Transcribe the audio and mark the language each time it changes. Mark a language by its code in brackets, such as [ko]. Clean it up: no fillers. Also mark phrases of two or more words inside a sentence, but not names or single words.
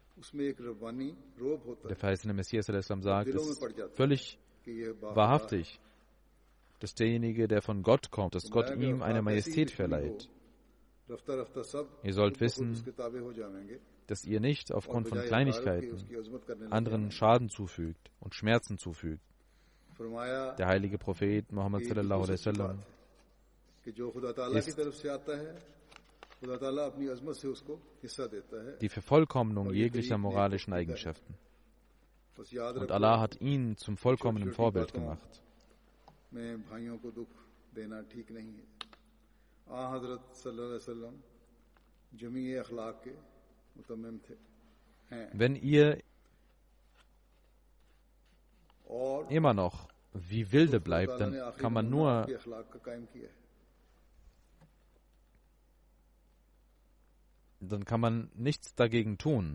[de] Der verheißene Messias sagt, es ist völlig wahrhaftig, dass derjenige, der von Gott kommt, dass Gott ihm eine Majestät verleiht. Ihr sollt wissen, dass ihr nicht aufgrund von Kleinigkeiten anderen Schaden zufügt und Schmerzen zufügt. Der heilige Prophet Muhammad [ar] صلى الله عليه وسلم [de] ist die Vervollkommnung jeglicher moralischen Eigenschaften. Und Allah hat ihn zum vollkommenen Vorbild gemacht. Wenn ihr immer noch wie Wilde bleibt, dann kann man nichts dagegen tun.